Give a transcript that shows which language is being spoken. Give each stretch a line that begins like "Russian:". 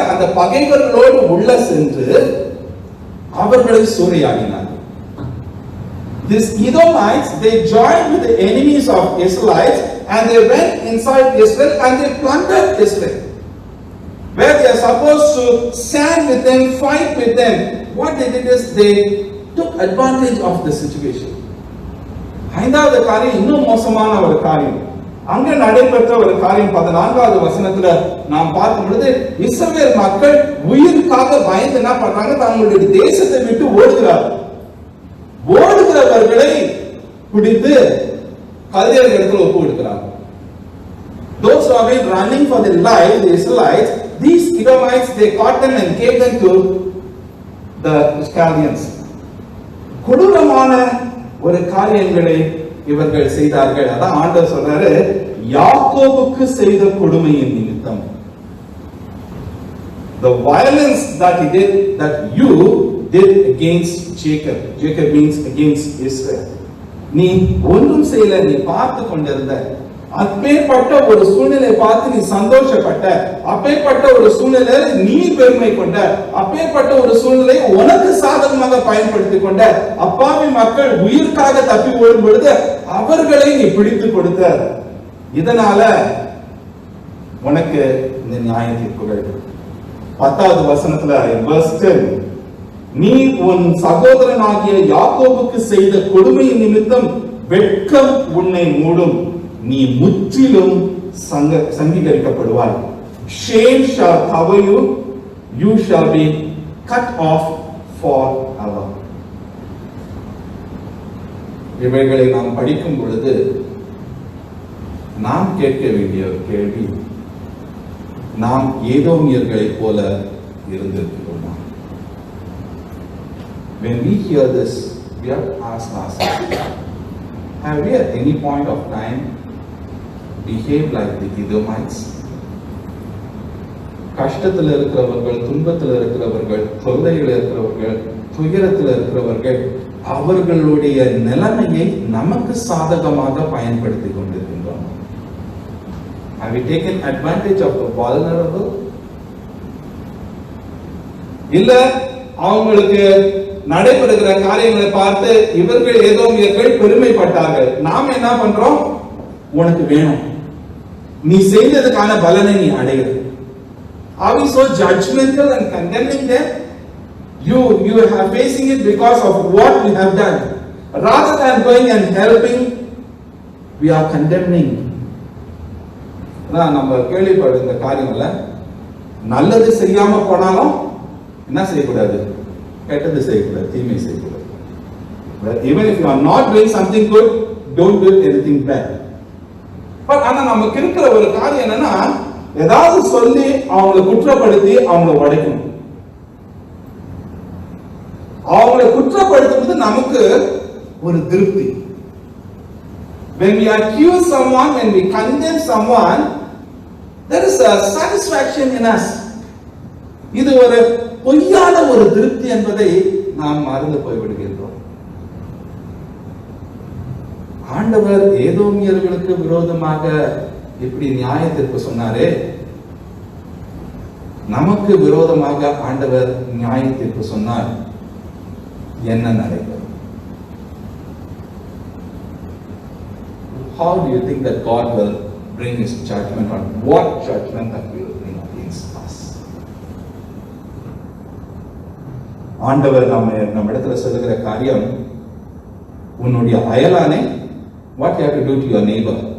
Tamil: அந்த பகைவர்களோடு உள்ள சென்று அவர்களை சூறையாடினார்கள்.
English: These Edomites, they joined with the enemies of Israelites and they went inside Israel and they plundered Israel. Where they are supposed to stand with them, fight with them, what they did is they took advantage of the situation.
Tamil: ஐந்தாவது காரியம் இன்னும் மோசமான ஒரு காரியம். அங்க நடைபெற்ற ஒரு காரியம் 14வது வசனத்துல நாம் பார்க்கும் பொழுது, இஸ்ரவேல் மக்கள் உயிருக்காக பயந்து என்ன பண்றாங்க? தங்களுடைய தேசத்தை விட்டு ஓடுகிறார்கள். ஓடுகிறவர்களை பிடித்து கல்தேயர்களிடத்தில் ஒப்பு கொடுக்கிறார்கள்.
English: Those who have been running for their life, the Israelites, these Edomites, they caught them and gave them to the Chaldeans.
Tamil: கொடூரமான ஒரு காரியங்களை இவர்கள் செய்தார்கள். அதான் ஆண்டவர் சொல்றாரு, யாக்கோபுக்கு செய்த கொடுமையின் நிமித்தம்.
English: The violence that he did, that you did against Jacob. Jacob means against Israel.
Tamil: நீ ஒன்றும் செய்யல, நீ பார்த்து கொண்டிருந்த. அப்பேற்பட்ட ஒரு சூழ்நிலை பார்த்து நீ சந்தோஷப்பட்ட, அப்பேற்பட்ட ஒரு சூழ்நிலை நீ பெருமை கொண்ட, அப்பேற்பட்ட ஒரு சூழ்நிலை உனக்கு சாதகமாக பயன்படுத்திக் கொண்ட. அப்பாவி மக்கள் உயிர்க்காக தப்பி ஓடும் பொழுது அவர்களை நீ பிடித்து கொடுத்த. இதனால உனக்கு இந்த நியாய தீர்ப்புகள். 10வது வசனத்துல
English: verse 10,
Tamil: நீ உன் சகோதரனாகிய யாக்கோபுக்கு செய்த கொடுமையின் நிமித்தம் வெட்கம் உன்னை மூடும், நீ முற்றிலும் சங்கீகரிக்கப்படுவாய்.
English: Shame shall cover you, you shall be cut off forever.
Tamil: இவைகளை நாம் படிக்கும் பொழுது நாம் கேட்க வேண்டிய ஒரு கேள்வி, நாம் ஏதோமியர்களை போல இருந்திருக்கிறோமா?
English: When we hear this, we have to ask ourselves, have we at any point of time behaved like the Edomites?
Tamil: கஷ்டத்தில் இருக்கிறவர்கள், துன்பத்தில் இருக்கிறவர்கள், தொல்லையில் இருக்கிறவர்கள், துயரத்தில் இருக்கிறவர்கள், அவர்களுடைய நிலைமையை நமக்கு சாதகமாக பயன்படுத்தி கொண்டிருக்கின்றோம்.
English: Have we taken advantage of the vulnerable?
Tamil: இல்ல அவங்களுக்கு நடைபெறுகிற காரியங்களை பார்த்து இவர்கள் ஏதோமியர்கள் பெருமைப்பட்டார்கள். நாம் என்ன பண்றோம்? உனக்கு வேணும், நீ செய்ததுக்கான பலனை நீ அடைகிற.
English: Are we so judgmental and condemning them? You are facing it because of what we have done. Rather than going and helping, we are condemning.
Tamil: நம்ம கேள்விப்பட்ட இந்த காரியங்கள்ல நல்லது செய்யாம போனாலும் என்ன செய்யக்கூடாது? கெட்டது செய்யக்கூடாது, தீமை செய்யக்கூடாது.
English: Even if you are not doing something good, don't do anything bad.
Tamil: But ஆனா நமக்கு இருக்கிற ஒரு காரியம் என்னன்னா, ஏதாவது சொல்லி அவங்களை குற்றப்படுத்தி அவங்களை உடைக்கணும். அவங்களை குற்றப்படுத்துவது நமக்கு ஒரு திருப்தி.
English: When we accuse someone, when we condemn someone, there is a satisfaction in us.
Tamil: இது ஒரு பொய்யான ஒரு திருப்தி என்பதை நாம் மறந்து போய்விடுகின்றோம். ஆண்டவர் ஏதோமியர்களுக்கு விரோதமாக இப்படி நியாய தீர்ப்பு சொன்னாரே, நமக்கு விரோதமாக ஆண்டவர் நியாய தீர்ப்பு சொன்னார், என்ன நடைபெறும்?
English: How do you think that God will bring his judgment on? What judgment that will bring against us?
Tamil: ஆண்டவர் நம்ம இடத்துல சொல்லுகிற காரியம், உன்னுடைய அயலானை,
English: what you have to do to your neighbor?